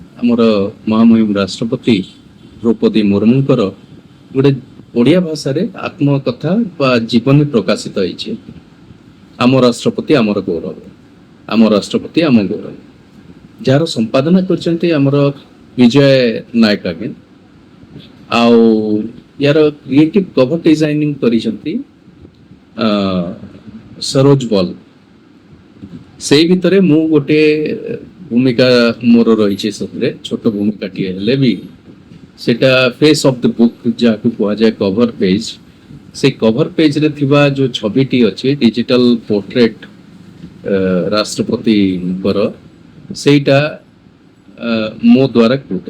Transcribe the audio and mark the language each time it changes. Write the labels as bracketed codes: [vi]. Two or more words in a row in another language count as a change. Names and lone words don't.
[or] ଆମର ମହାମହିମ ରାଷ୍ଟ୍ରପତି ଦ୍ରୌପଦୀ ମୁର୍ମୁଙ୍କର ଗୋଟେ ଓଡ଼ିଆ ଭାଷାରେ ଆତ୍ମକଥା ବା ଜୀବନୀ ପ୍ରକାଶିତ ହେଇଛି। ଆମ ରାଷ୍ଟ୍ରପତି ଆମର ଗୌରବ, ଆମ ରାଷ୍ଟ୍ରପତି ଆମ ଗୌରବ, ଯାହାର ସମ୍ପାଦନା କରିଛନ୍ତି ଆମର ବିଜୟ ନାୟକ ଆଜ୍ଞା। ଆଉ यार [en] creative cover designing [or] କରିଛନ୍ତି सरोज बल। ସେଇ ଭିତରେ ମୁଁ ଗୋଟେ ଭୂମିକା ମୋର ରହିଛି, ସେଥିରେ ଛୋଟ ଭୂମିକାଟିଏ ହେଲେ ବି ସେଟା [en] face of the book [or] ଯାହାକୁ କୁହାଯାଏ [en] cover page. [or] ସେ [en] cover page-ରେ [or] ଥିବା ଯୋଉ ଛବିଟି ଅଛି [en] digital portrait [or] ରାଷ୍ଟ୍ରପତିଙ୍କର, ସେଇଟା ମୋ ଦ୍ୱାରା କୃତ।